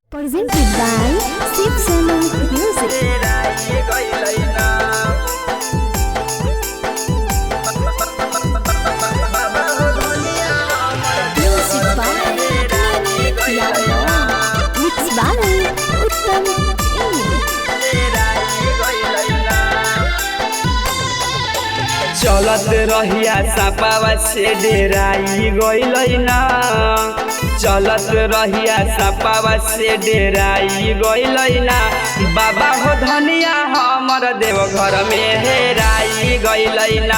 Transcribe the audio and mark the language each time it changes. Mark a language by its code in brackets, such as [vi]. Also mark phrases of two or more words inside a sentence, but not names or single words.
[en] Presented by Shiv Sona Music. Music by Yadav. Mixed by Uttam Singh. [bho] चलत रहिया सपावा से डेराई गइल ना। चलत रहिया सपावा से डेराई गइल ना। बाबा हो धनिया हमर देव घर में हेराई गइल ना।